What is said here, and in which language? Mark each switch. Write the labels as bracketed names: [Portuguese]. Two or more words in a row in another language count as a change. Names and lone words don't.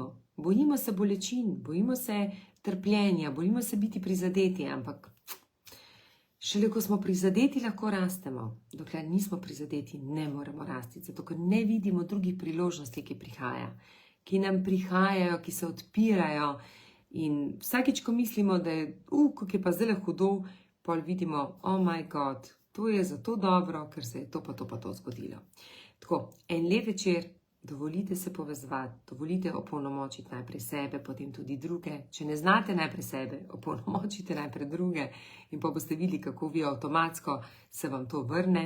[Slovenian] Bojimo se bolečin, bojimo se trpljenja, bojimo se biti prizadeti, ampak šele ko smo prizadeti, lahko rastemo. Dokler nismo prizadeti, ne moremo rasti, zato ker ne vidimo drugih priložnosti, ki nam prihajajo, ki se odpirajo. In vsakič, ko mislimo, da je, kako je pa zdaj hudo, pol vidimo, [English] oh my god, [Slovenian] to je zato dobro, ker se je to pa to zgodilo. Tako, en lep večer, dovolite se povezovati, dovolite opolnomočiti najprej sebe, potem tudi druge. Če ne znate najprej sebe, opolnomočite najprej druge in pa boste videli, kako vi avtomatsko se vam to vrne.